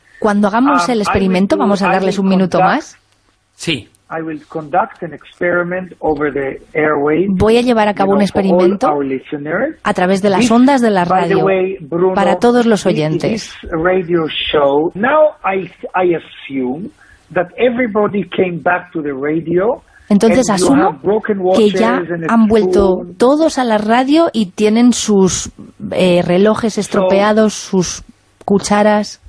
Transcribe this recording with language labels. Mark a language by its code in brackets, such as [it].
[es] Cuando hagamos el experimento, vamos a darles un minuto más. Sí. [en] I will conduct an experiment over the airwaves. [es] Voy a llevar a cabo un experimento a través de las ondas de la radio para todos los oyentes. [en] Radio show. Now I assume that everybody came back to the radio [es] Entonces asumo que ya han vuelto todos a la radio y tienen sus relojes estropeados, sus cucharas.